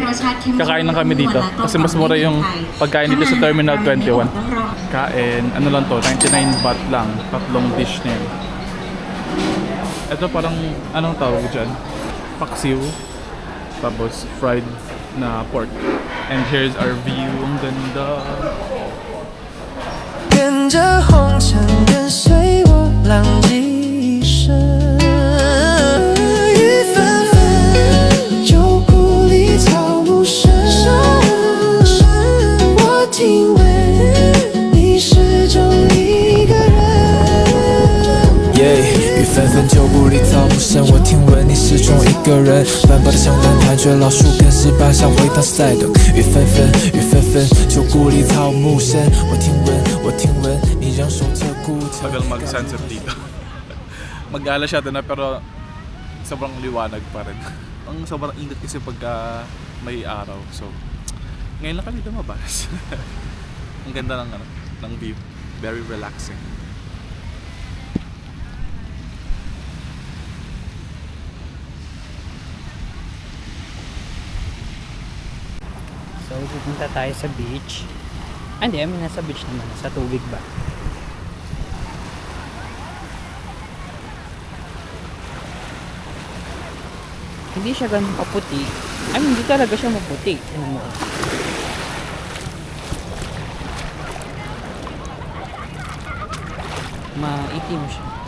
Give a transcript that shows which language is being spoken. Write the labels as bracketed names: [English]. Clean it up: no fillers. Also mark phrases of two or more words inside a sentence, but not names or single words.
[Filipino] Kakain lang kami dito. Kasi mas mura yung pagkain dito sa Terminal 21. Kain, ano lang to, 99 baht lang. Tatlong dish na yun. Ito parang, anong tawag dyan? Paksiw. Tapos fried na pork. [English] And here's our view. [Filipino] Ang ganda. [Chinese] 跟着红尘，跟随我浪迹一生。雨纷纷，旧故里草木深。我听闻你始终一个人。雨纷纷，旧故里草木深。我听闻你始终一个人。斑驳的香灯，盘踞老树根，石板上回荡赛灯。雨纷纷，雨纷纷，旧故里草木深。我听闻你仍守着孤城。 [Filipino] Tagal mag-sunset dito. Mag-alas siya na pero sobrang liwanag pa rin. Ang sobrang init kasi pagka may araw. So, ngayon lang kami lumabas. Ang ganda ng view. [English] Very relaxing. [Filipino] So, pupunta tayo sa beach. Hindi, nasa beach naman. Sa tubig ba? Hindi siya ganun kaputi. Hindi talaga siya maputi. Ano mo? Maitim siya.